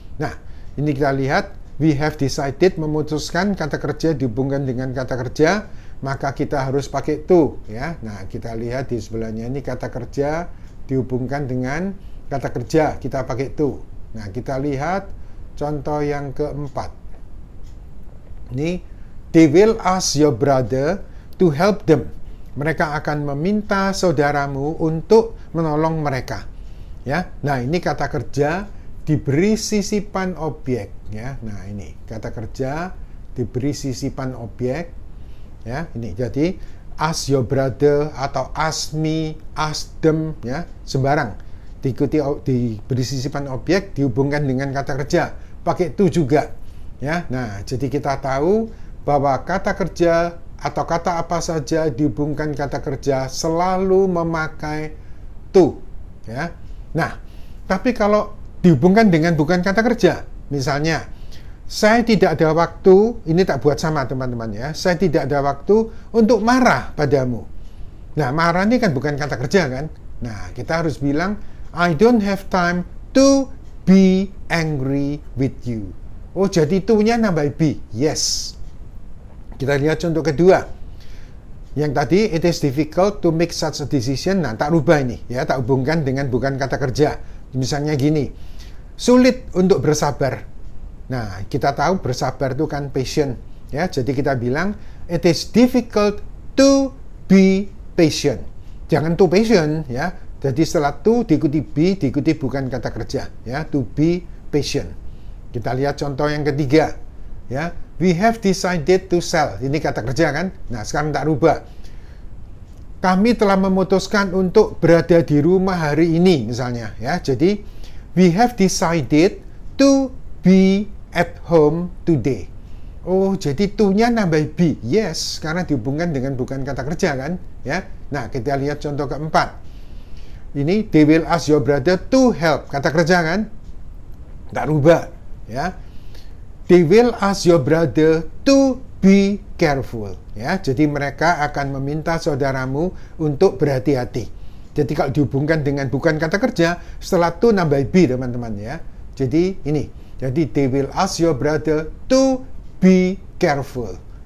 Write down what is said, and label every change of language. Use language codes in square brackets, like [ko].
[id] Nah, ini kita lihat, [en] we have decided, [id] memutuskan kata kerja dihubungkan dengan kata kerja, maka kita harus pakai to, ya. Nah, kita lihat di sebelahnya ini kata kerja dihubungkan dengan kata kerja, kita pakai to. Nah, kita lihat contoh yang keempat. [en] Ini, they will ask your brother to help them. [id] Mereka akan meminta saudaramu untuk menolong mereka. Ya, nah ini kata kerja diberi sisipan objek. Ya, nah ini kata kerja diberi sisipan objek. Ya, ini jadi [en] ask your brother [id] atau [en] ask me, ask them, [id] ya, sembarang diberi sisipan objek dihubungkan dengan kata kerja, pakai to juga, ya. Nah, jadi kita tahu bahwa kata kerja atau kata apa saja dihubungkan kata kerja selalu memakai to, ya. Nah, tapi kalau dihubungkan dengan bukan kata kerja, misalnya saya tidak ada waktu, ini tak buat sama teman-teman ya, saya tidak ada waktu untuk marah padamu. Nah, marah ini kan bukan kata kerja kan. Nah, kita harus bilang, [en] I don't have time to be angry with you. [id] Oh, jadi to-nya nambah be, yes. Kita lihat contoh kedua. Yang tadi, [en] it is difficult to make such a decision. [id] Nah, tak rubah ini, ya, tak hubungkan dengan bukan kata kerja. Misalnya gini, sulit untuk bersabar. Nah, kita tahu bersabar itu kan patient, ya. Jadi kita bilang [en] it is difficult to be patient. [id] Jangan [en] too patient, [id] ya. Jadi setelah to diikuti be, diikuti bukan kata kerja, ya. To be patient. Kita lihat contoh yang ketiga, ya. [en] We have decided to sell. [id] Ini kata kerja kan? Nah, sekarang tak rubah. Kami telah memutuskan untuk berada di rumah hari ini, misalnya, ya. [en] Jadi we have decided to be at home today. [id] Oh, jadi to-nya nambah be. Yes, karena dihubungkan dengan bukan kata kerja kan, ya. Nah, kita lihat contoh keempat. Ini [en] they will ask your brother to help. [id] Kata kerja kan? Tak rubah, ya. [en] They will ask your brother to be careful, ya. [id] Jadi mereka akan meminta saudaramu untuk berhati-hati. Jadi kalau dihubungkan dengan bukan kata kerja, setelah to nambah be, teman-teman, ya. Jadi ini. [en] Jadi they will ask your brother to be careful.